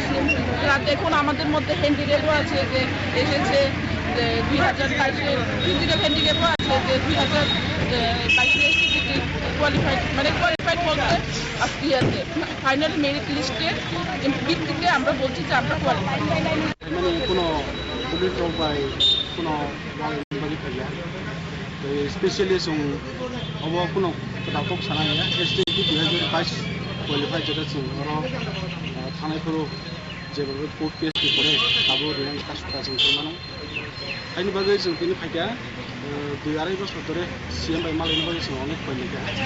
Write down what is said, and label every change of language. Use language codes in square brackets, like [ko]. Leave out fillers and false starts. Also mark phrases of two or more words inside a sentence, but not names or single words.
[bn] দেখুন আমাদের মধ্যে হ্যান্ডিক্যাপও আছে যে এসেছে 2022-এ, [en] physical handicap [bn] আছে যে 2022-এ [en] STGT qualified [bn] বলতে আজকে আছে [en] final merit list's [bn] ভিত্তিতে আমরা বলছি যে আমরা কোয়ালিফাইড। মানে কোনো পুলিশ জব বা কোনো [brx] स्पेशली जों अब कुनो खोथाखौ सानाया एसटिजिटी 2022 क्वालिफाइ जादों जों थानायफोराव जेब्लाबो [en] court case [brx] पड़े दाबो ओरैनो कासुखा जों खालामनांगौ आइनि बागै जों बिनि फायदा 2-2.5 बोसोर धरे सिएम बाय मालायनि बागै जों अनेक फैनायखा